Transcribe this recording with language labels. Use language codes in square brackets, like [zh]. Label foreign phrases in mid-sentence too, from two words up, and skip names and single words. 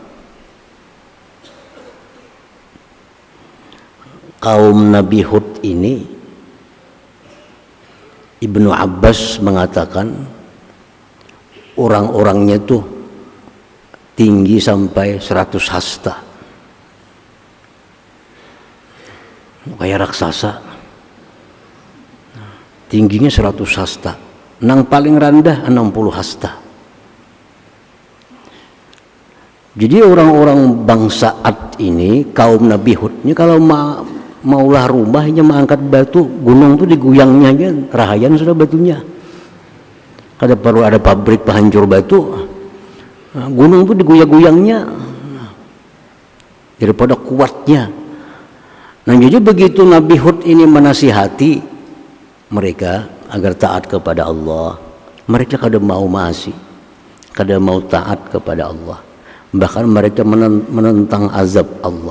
[bjn] Kaum Nabi Hud ini, Ibnu Abbas mengatakan orang-orangnya tuh tinggi sampai 100 hasta, kayak raksasa, tingginya 100 hasta, nang paling rendah 60 hasta. Jadi orang-orang bangsa Ad ini, kaum Nabi Hud ini, kalau maulah rumahnya mengangkat batu, gunung tuh diguyangnya aja, rahayan sudah batunya. Kada perlu ada pabrik penghancur batu, nah, gunung tuh diguyang-guyangnya daripada kuatnya. Nah, jadi begitu Nabi Hud ini menasihati mereka agar taat kepada Allah, mereka kada mau maasi, kada mau taat kepada Allah. Bahkan mereka menentang azab Allah.